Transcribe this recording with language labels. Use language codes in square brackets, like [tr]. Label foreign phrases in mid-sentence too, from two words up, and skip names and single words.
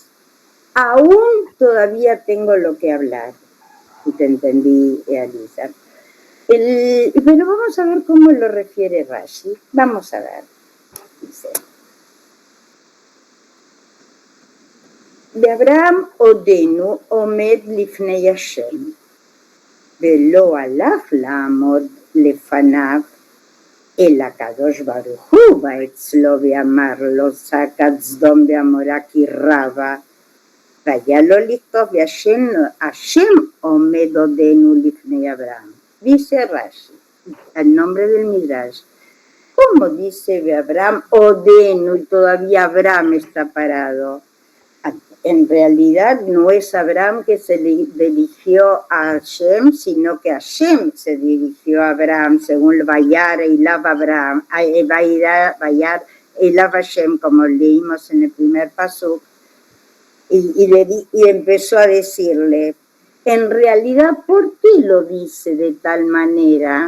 [es] Aún todavía tengo lo que hablar. Si te entendí, Elisa. Pero vamos a ver cómo lo refiere Rashi. Vamos a ver. Dice: de [he] אברהם עודנו עומד לפני השם ולא הלך לעמוד לפניו אלא הקדוש ברוך הוא בא אצלו ואמר לו זעקת סדום ועמורה כי רבה והיה לו לכתוב השם עומד עודנו לפני אברהם. [es] Dice Rashi, al nombre del Midrash, ¿cómo dice [he] אברהם עודנו [es] y todavía Abraham está parado? En realidad no es Abraham que se dirigió a Hashem, sino que Hashem se dirigió a Abraham, según [he] וירא אליו אברהם וירא אליו השם, [es] como leímos en el primer pasuk, y empezó a decirle, en realidad, ¿por qué lo dice de tal manera?